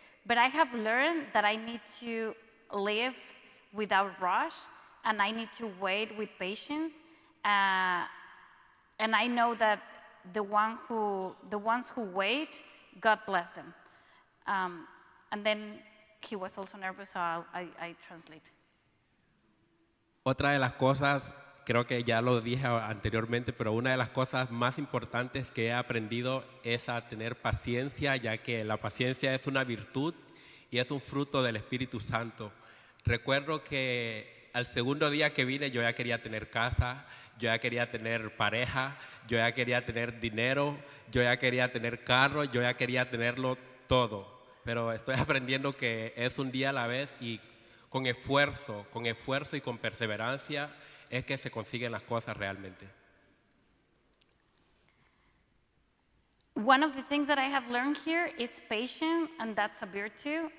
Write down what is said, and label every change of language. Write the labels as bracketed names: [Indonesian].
[English] But I have learned that I need to live without rush, and I need to wait with patience. And I know that the ones who wait, God bless them. And then he was also nervous, so I translate. [Spanish] Otra de las cosas, creo que ya lo dije anteriormente, pero una de las cosas más importantes que he aprendido es a tener paciencia, ya que la paciencia es una virtud y es un fruto del Espíritu Santo. Recuerdo que al segundo día que vine yo ya quería tener casa, yo ya quería tener pareja, yo ya quería tener dinero, yo ya quería tener carro, yo ya quería tenerlo todo. Pero estoy aprendiendo que es un día a la vez y con esfuerzo y con perseverancia es que se consiguen las cosas realmente. [English] One of the things that I have learned here is patience, and that's a virtue.